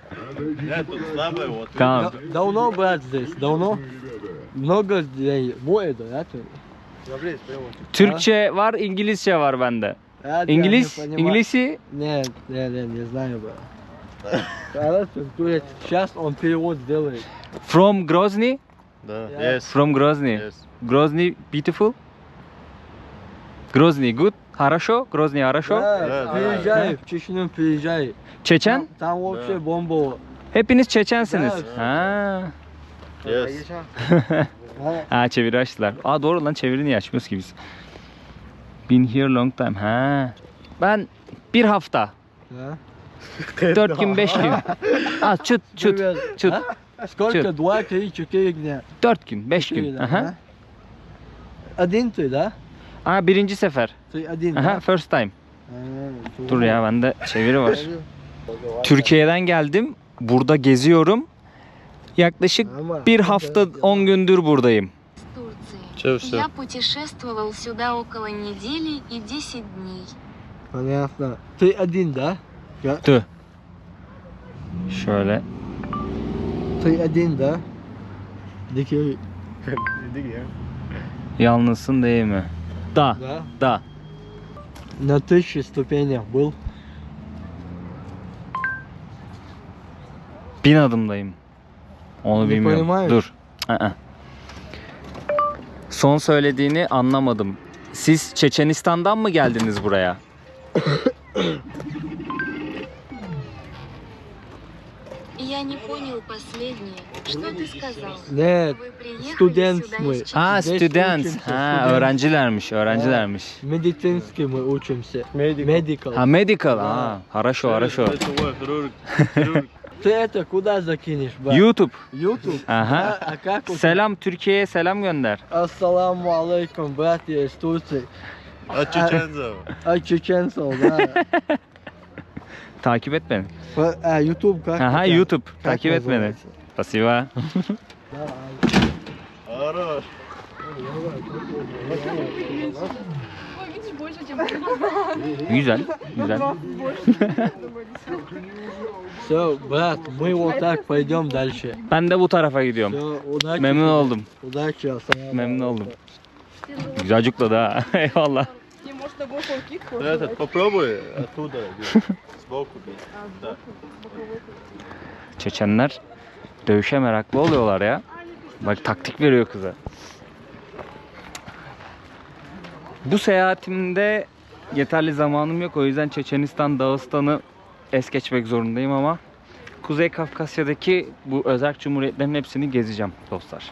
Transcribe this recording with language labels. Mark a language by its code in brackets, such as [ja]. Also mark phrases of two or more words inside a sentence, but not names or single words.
[ru] Нет, тут слабое, вот. [tr] Tamam. [ru] Давно, брат, здесь? Давно? Много людей. [tr] Bu evde ya. Türkçe var, İngilizce var bende. İngiliz, İngilizce. [ru] Нет, не знаю, брат. Короче, турец. Сейчас он перевод сделает. [en] From Grozny? [ru] Да, [en] Yeah. yes. From Grozny. Yes. Grozny beautiful? Grozny good? [ru] Хорошо? Grozny хорошо? Да, приезжай, в Чечню приезжай. [tr] Çeçen? [ru] Там вообще бомба. [tr] Hepiniz Çeçensiniz. Evet. Ha. [en] Yes. [tr] Ha, Ha, çeviri açtılar. Aa, doğru lan, çeviri niye açmıyoruz ki biz? [en] Been here long time. [tr] Ha. Ben bir hafta. ha. 4 gün 5 gün. Aa, çıt çıt [ru] Привет. [tr] çıt. [ru] А? Сколько? Чё? 2, 3, 4 дня. [tr] 4 gün 5 gün. [ru] Четыре, [tr] Aha. [ru] да? Один ты, да? [tr] Aa, birinci sefer. [ru] Ты один, Aha, да? [en] first time. [ru] А, [tr] Dur ya, bende çeviri var. Türkiye'den geldim. Burada geziyorum. Yaklaşık bir hafta 10 gündür buradayım. [ru] Че, все? Я путешествовал сюда около недели и 10 дней. Понятно. Ты один, да? [tr] Dur. Şöyle. [ru] Ты один, да? Дикий, [tr] Yalnızsın değil mi? Da. [ru] да? Da. На 1000 ступенях был. [tr] 1000 adımdayım. Onu Ne bilmiyorum. [ru] понимаешь? [tr] Dur. Aa. Son söylediğini anlamadım. Siz Çeçenistan'dan mı geldiniz buraya? [ru] Я не понял последнее. Что ты сказал? Нет, Вы приехали студент сюда мы. из Чечни? [tr] Ha, Beş [en] student. [ru] учимся, [tr] Ha, [en] student. [tr] öğrencilermiş, öğrencilermiş. [ru] медицинский мы учимся. Medical. Ha, medical. Ha, хорошо, хорошо. Лицевой хирург. Хирург. Ты это куда закинешь, брат? YouTube. YouTube? Ага. А как у тебя? [tr] Selam, Türkiye'ye selam gönder. [ru] Ассаламу алейкум, братья из Турции. От чеченцев. А чеченцев, да. [tr] Takip et beni. [ru] YouTube как? Aha, у тебя? YouTube. Как [tr] Takip et beni. [ru] называется? Спасибо. Давай. Хорош. Ой, видишь, больше, чем [tr] Güzel, güzel. [ru] Все, брат, мы вот так пойдем дальше. [tr] Ben de bu tarafa gidiyorum. [ru] Все, удачи. [tr] Memnun [ru] тебе. [tr] oldum. [ru] Удачи, ассаламу [tr] Memnun [ru] алейкум. [tr] oldum. Güzel acıkladı ha. Eyvallah. [ru] Не, может, на глухой кик Ты этот попробуй оттуда. Сбоку. Да. [tr] Çeçenler dövüşe meraklı oluyorlar ya. Bak, taktik veriyor kıza. Bu seyahatimde yeterli zamanım yok. O yüzden Çeçenistan, Dağıstan'ı es geçmek zorundayım ama Kuzey Kafkasya'daki bu özerk cumhuriyetlerin hepsini gezeceğim dostlar.